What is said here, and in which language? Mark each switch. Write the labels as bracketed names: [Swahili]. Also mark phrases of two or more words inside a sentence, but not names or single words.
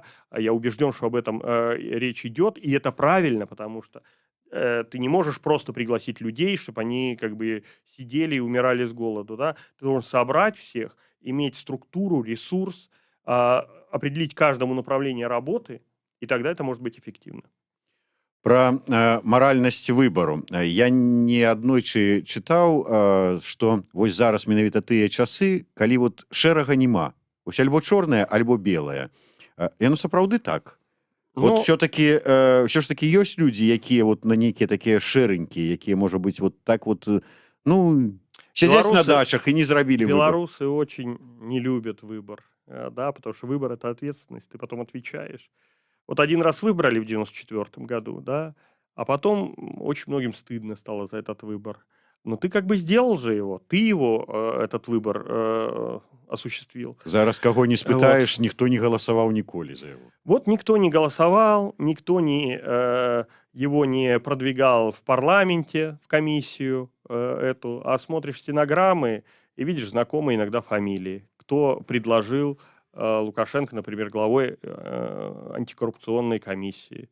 [Russian] Я убежден, что об этом речь идет, и это правильно, потому что ты не можешь просто пригласить людей, чтобы они как бы сидели и умирали с голоду, да. Ты должен собрать всех, иметь структуру, ресурс, определить каждому направление работы, и тогда это может быть эффективно. [Belarusian] Про маральнасць выбару. Я не аднойчы чытаў, што вось зараз менавіта тыя часы, калі вот шэрага няма. Вось альбо чорнае, альбо белае. Яно сапраўды так. Вот все ж таки ёсць людзі, якія вот на нейкія такія шэранькія, якія, можа быць, вот так вот, ну, сядзяць на дачах і не зрабілі выбор. [Russian] Белорусы очень не любят выбор, да, потому что выбор – это ответственность, ты потом отвечаешь. Вот один раз выбрали в 94 году, да, а потом очень многим стыдно стало за этот выбор. Но ты как бы сделал же его, ты его, этот выбор, осуществил. [Belarusian] Зараз каго не спытаешь, вот. [Russian] Никто не голосовал ніколі за его. Вот никто не голосовал, никто его не продвигал в парламенте, в комиссию эту, а смотришь стенограммы и видишь знакомые иногда фамилии. Кто предложил Лукашенко, например, главой антикоррупционной комиссии.